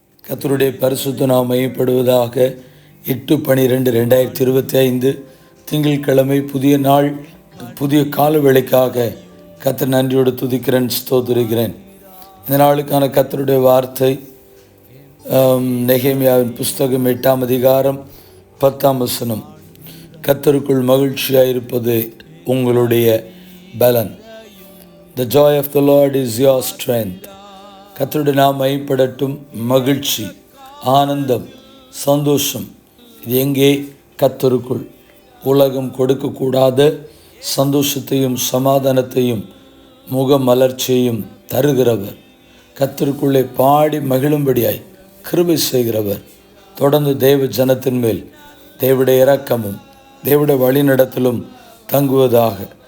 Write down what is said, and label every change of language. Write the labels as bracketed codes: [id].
[ta] கர்த்தருடைய பரிசுத்த நாமம் மையப்படுவதாக. 8/12/2025 திங்கட்கிழமை, புதிய நாள், புதிய கால வேளைக்காக கர்த்தர் நன்றியோடு துதிக்கிறேன், ஸ்தோத்திரிக்கிறேன். இந்த நாளுக்கான கர்த்தருடைய வார்த்தை நெகேமியாவின் புஸ்தகம் 8ஆம் அதிகாரம் 10ஆம் வசனம். கர்த்தருக்குள் மகிழ்ச்சியாயிருப்பது உங்களுடைய பலன். [en] The joy of the Lord is your strength. [ta] கர்த்தருடைய நாமம் மையப்படட்டும். மகிழ்ச்சி, ஆனந்தம், சந்தோஷம் இது எங்கே? கர்த்தருக்குள். உலகம் கொடுக்கக்கூடாத சந்தோஷத்தையும் சமாதானத்தையும் முகமலர்ச்சியையும் தருகிறவர், கர்த்தருக்குள்ளே பாடி மகிழும்படியாய் கிருபை செய்கிறவர், தொடர்ந்து தேவ ஜனத்தின் மேல் தேவனுடைய இரக்கமும் தேவனுடைய வழிநடத்தலும் தங்குவதாக.